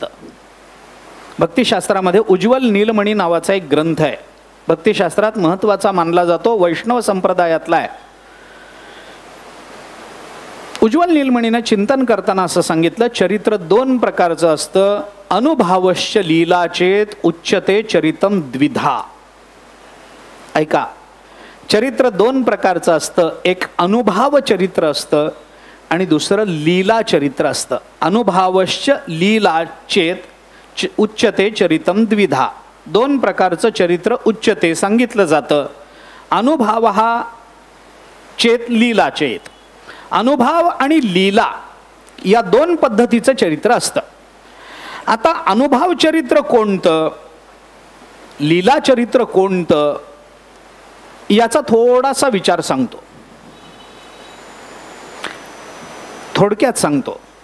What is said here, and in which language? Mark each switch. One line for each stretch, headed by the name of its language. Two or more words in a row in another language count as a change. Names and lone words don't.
Marathi: भक्तिशास्त्रामध्ये उज्ज्वल नीलमणी नावाचा एक ग्रंथ आहे, भक्तिशास्त्रात महत्त्वाचा मानला जातो, वैष्णव संप्रदायातला आहे. उज्ज्वल नीलमणीनं चिंतन करताना असं सांगितलं, चरित्र 2 प्रकारचं असतं.
Sanskrit: अनुभावश्च लीलाचेत उच्यते चरितम द्विधा.
Marathi: ऐका, चरित्र 2 प्रकारचं असतं. एक अनुभाव चरित्र असतं आणि दुसरं लीला चरित्र असतं.
Sanskrit: अनुभावश्च लीलाचेत उच्यते चरितम द्विधा.
Marathi: 2 प्रकारचं चरित्र उच्यते सांगितलं जातं.
Sanskrit: अनुभव हा चेत लीला चेत.
Marathi: अनुभव आणि लीला या 2 पद्धतीचं चरित्र असतं. आता अनुभव चरित्र कोणतं, लीला चरित्र कोणतं याचा थोडासा विचार सांगतो, थोडक्यात सांगतो.